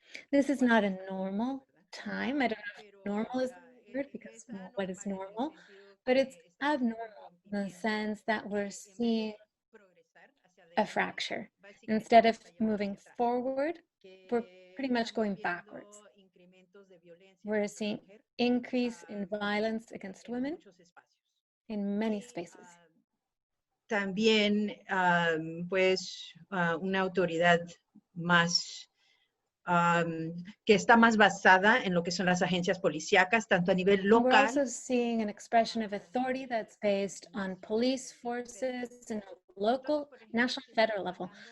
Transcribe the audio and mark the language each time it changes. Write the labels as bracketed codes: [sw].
[en] This is not a normal time. I don't know if normal is the word, because what is normal, but it's abnormal in the sense that we're seeing a fracture. Instead of moving forward, we're pretty much going backwards. We're seeing increase in violence against women in many spaces. [es] También, pues, una autoridad más que está más basada en lo que son las agencias policíacas, tanto a nivel local. [en] We're also seeing an expression of authority that's based on police forces and local, national, federal level.